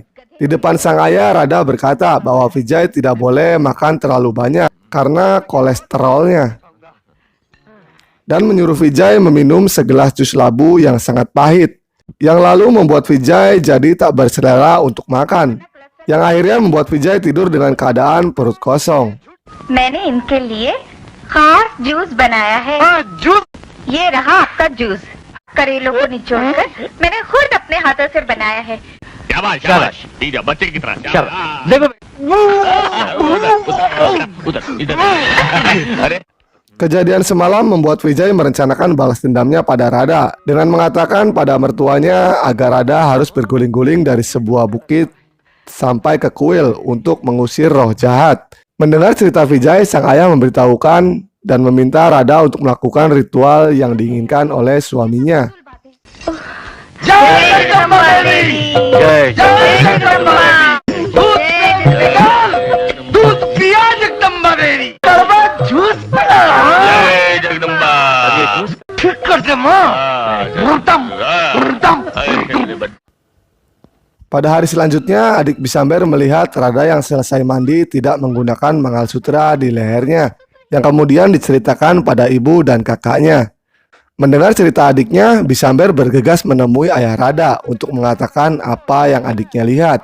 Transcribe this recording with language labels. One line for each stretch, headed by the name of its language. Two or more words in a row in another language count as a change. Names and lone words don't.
Indonesian: Di depan sang ayah, Rada berkata bahwa Vijay tidak boleh makan terlalu banyak karena kolesterolnya. Dan menyuruh Vijay meminum segelas jus labu yang sangat pahit, yang lalu membuat Vijay jadi tak berselera untuk makan, yang akhirnya membuat Vijay tidur dengan keadaan perut kosong.
Hindi: मैंने इनके लिए खास जूस बनाया है। जूस ये रहा आपका जूस। करेलों को निचोड़कर मैंने खुद अपने हाथों से बनाया है। शाबाश शाबाश ठीक है बच्चे की तरह शाबाश। देखो उधर इधर अरे
Indonesian: Kejadian semalam membuat Vijay merencanakan balas dendamnya pada Rada dengan mengatakan pada mertuanya agar Rada harus berguling-guling dari sebuah bukit sampai ke kuil untuk mengusir roh jahat. Mendengar cerita Vijay, sang ayah memberitahukan dan meminta Rada untuk melakukan ritual yang diinginkan oleh suaminya.
Hindi: जय दूध पिया जगदम्बा देवी जूस जगदम्बा ठीक कर दे माँ रुतम रुतम
Indonesian: Pada hari selanjutnya, adik Bisamber melihat Rada yang selesai mandi tidak menggunakan mangalsutra di lehernya, yang kemudian diceritakan pada ibu dan kakaknya. Mendengar cerita adiknya, Bisamber bergegas menemui ayah Rada untuk mengatakan apa yang adiknya lihat.